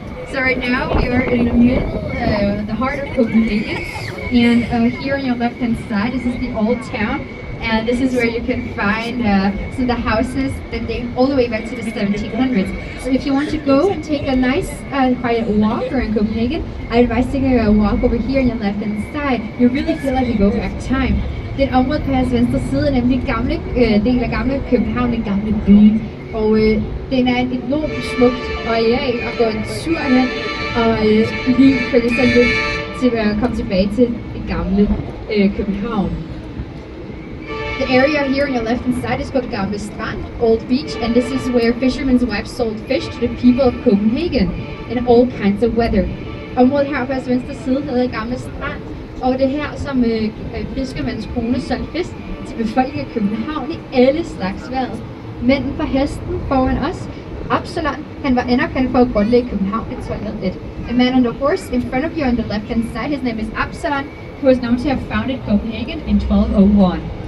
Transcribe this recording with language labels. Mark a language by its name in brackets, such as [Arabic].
[English] So right now we are in the middle, the heart of Copenhagen, and here on your left-hand side, this is the old town, and this is where you can find some of the houses that date all the way back to the 1700s. So if you want to go and take a nice quiet walk around Copenhagen, I advise taking a walk over here on your left-hand side. You really feel like you go back time. [Danish] Den område på jeres venstre side er nemlig gamle del af gamle København, den gamle by. Og den er et enormt smukt areal at gå en tur hen, og lige følge sig lidt til at komme tilbage til det gamle København. [English] The area here on your left hand side is called Gamle Strand, Old Beach, and this is where fishermen's wives sold fish to the people of Copenhagen in all kinds of weather. [Danish] Området her på jeres venstre side hedder Gamle Strand, og det er her, som fiskermænds kone solgte fisk til befolkningen af København i alle slags vejr. Manden på hesten foran os, Absalon, han var anerkendt for at grundlægge København i 1201. [English] The man on the horse in front of you on the left hand side, his name is Absalon, who is known to have founded Copenhagen in 1201.